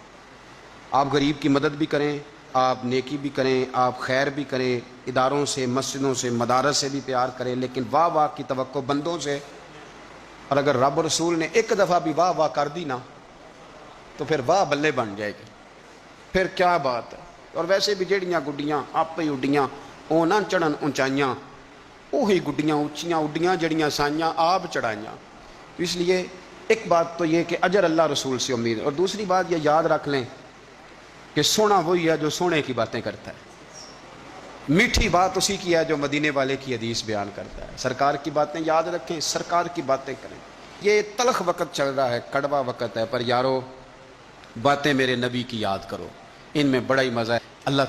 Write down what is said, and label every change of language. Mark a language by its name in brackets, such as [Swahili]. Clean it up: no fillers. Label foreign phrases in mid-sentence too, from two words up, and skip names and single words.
[Urdu] آپ غریب کی مدد بھی کریں، آپ نیکی بھی کریں، آپ خیر بھی کریں، اداروں سے، مسجدوں سے، مدارس سے بھی پیار کریں، لیکن واہ واہ کی توقع بندوں سے، اور اگر رب رسول نے ایک دفعہ بھی واہ واہ کر دی نا تو پھر واہ بلے بن جائے گی، پھر کیا بات ہے۔ [Punjabi] اور ویسے بھی جیڑیاں گڈیاں آپ ہی اڈیاں وہ نہ چڑھن اونچائیاں، وہی گڈیاں اونچیاں اڈیاں جڑیاں سائیاں آپ چڑھائیاں۔ [Urdu] تو اس لیے ایک بات تو یہ کہ اجر اللہ رسول سے امید، اور دوسری بات یہ یاد رکھ لیں کہ سونا وہی ہے جو سونے کی باتیں کرتا ہے، میٹھی بات اسی کی ہے جو مدینے والے کی حدیث بیان کرتا ہے۔ سرکار کی باتیں یاد رکھیں، سرکار کی باتیں کریں۔ یہ تلخ وقت چل رہا ہے، کڑوا وقت ہے، پر یارو باتیں میرے نبی کی یاد کرو، ان میں بڑا ہی مزہ ہے۔